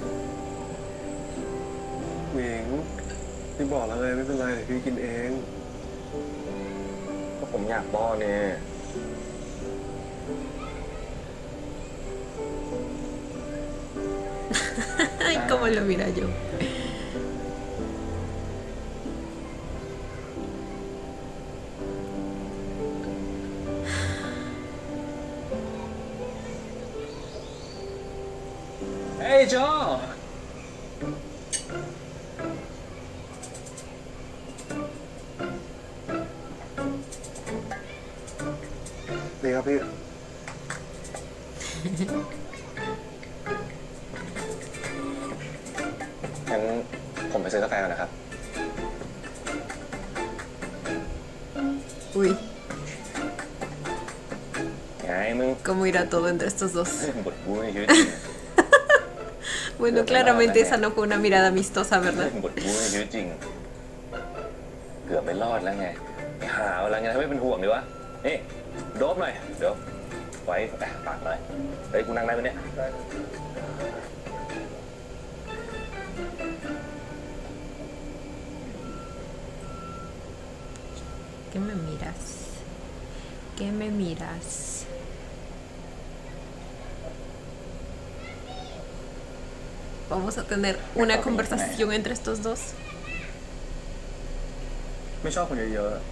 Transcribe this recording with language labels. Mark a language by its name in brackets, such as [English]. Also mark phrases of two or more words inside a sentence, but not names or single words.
[Thai] หมิงพี่บอกแล้วไงไม่เป็นไรเดี๋ยวพี่กินเองก็ผมอยากป้อนเนี่ย [Spanish] Ay, cómo lo mira Joe. [Thai] Hey Joe ดีครับพี่ งั้นผมไปซื้อกาแฟก่อนนะครับ [Spanish] Uy, [Thai] ไงมึง [Spanish] ¿cómo irá todo entre estos dos? [Thai] บทบู๊ในชีวิตจริง [Spanish] Bueno, claramente esa no fue una mirada amistosa, ¿verdad? [Thai] บทบู๊ในชีวิตจริง เกือบไม่รอดแล้วไงไปหาอะไรไงทำให้เป็นห่วงดีวะนี่โดบหน่อย เดี๋ยว ไว้ปากหน่อยเฮ้ยกูนั่งได้ไหมเนี่ย [Spanish] ¿Qué me miras? ¿Qué me miras? Vamos a tener una conversación entre estos dos. [Thai] ไม่ชอบคนเยอะ